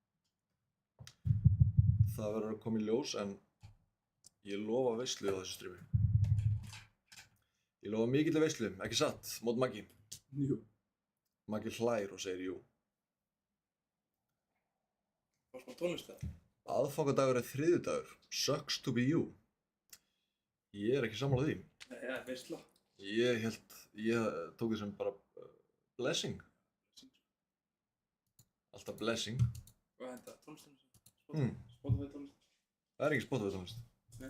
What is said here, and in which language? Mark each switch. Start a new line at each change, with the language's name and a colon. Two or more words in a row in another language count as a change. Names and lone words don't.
Icelandic: Það verður að koma í ljós en ég lofa veislu á þessu strími. Ég lofa mikilli veislu, ekki satt, mót Maggi. Jú. Maggi hlær og segir jú. Hvað smá tónlist það? Aðfangadagur er þriðjudagur.
English: Sucks to be you.
Icelandic: Ég er ekki sammála því. Nei, það er veistla. Ég tók því sem bara blessing. Alltaf blessing. Hvað henda? Tónlistin? Spotify tónlist? Það er ekki Spotify tónlist. Nei.